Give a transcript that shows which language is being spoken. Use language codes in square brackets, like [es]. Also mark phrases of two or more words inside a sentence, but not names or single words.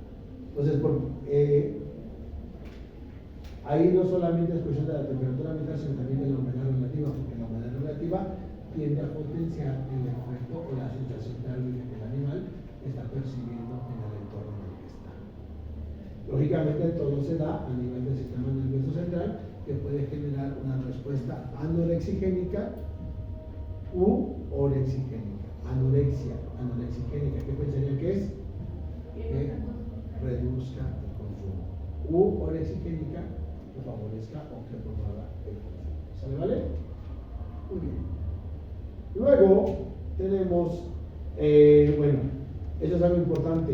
[es] Entonces, ahí no solamente es cuestión de sino también de la humedad relativa, porque la humedad relativa tiende a potenciar el efecto o la sensación térmica que el animal está percibiendo en el entorno en el que está. Lógicamente todo se da a nivel del sistema nervioso central, que puede generar una respuesta anorexigénica u orexigénica. Anorexigénica, ¿qué pensarían que es? Que reduzca el consumo. U orexigénica, que favorezca o que promueva el consumo. ¿Sale, vale? Muy bien. Luego tenemos, bueno, eso es algo importante.